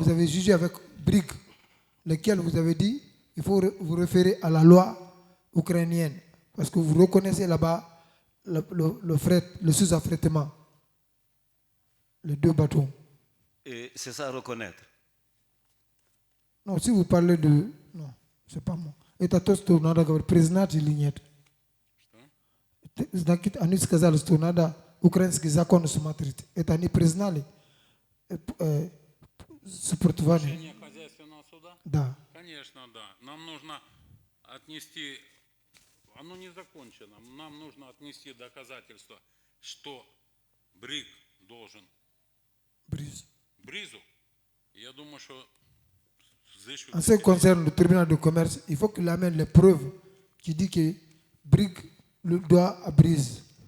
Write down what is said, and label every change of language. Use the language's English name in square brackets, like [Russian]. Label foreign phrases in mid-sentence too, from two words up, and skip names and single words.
[French] Vous avez jugé avec Brig, lequel vous avez dit il faut vous référer à la loi ukrainienne. Parce que vous reconnaissez là-bas le fret, le sous-affrètement. Les 2 bateaux. Et c'est ça à reconnaître. Non, si vous parlez de... Non, c'est pas moi. [Russian] Это то, что надо говорить, признать или нет. Значит, они сказали, что надо украинский закон смотреть. Это они признали сопротивление. Решение хозяйственного суда? Да. Конечно, да. Нам нужно отнести, оно не закончено, нам нужно отнести доказательства, что Бриг должен Brise. Бризу. Я думаю, что [French] En ce qui concerne le tribunal de commerce, il faut qu'il amène les preuves qui disent que Brig le doit à Brise.